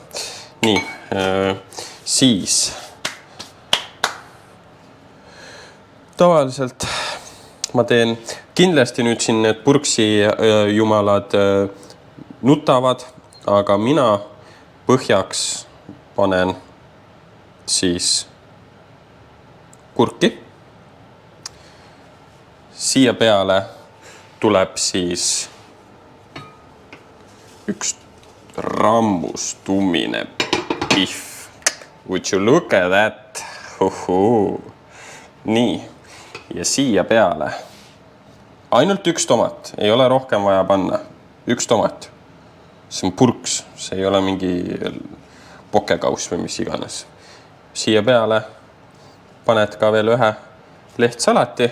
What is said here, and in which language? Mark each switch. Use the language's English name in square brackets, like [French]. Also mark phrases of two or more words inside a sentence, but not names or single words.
[Estonian] Nii, siis tavaliselt ma teen kindlasti nüüd siin need purksi jumalad nutavad, aga mina põhjaks panen siis kurki. Siia peale tuleb siis üks rammustummine pihv. [English] Would you look at that? [Estonian] Nii. Ja siia peale ainult üks tomat. Ei ole rohkem vaja panna. Üks tomat. See on purks. See ei ole mingi pokekaus või mis iganes. Siia peale paned ka veel ühe lehtsalati.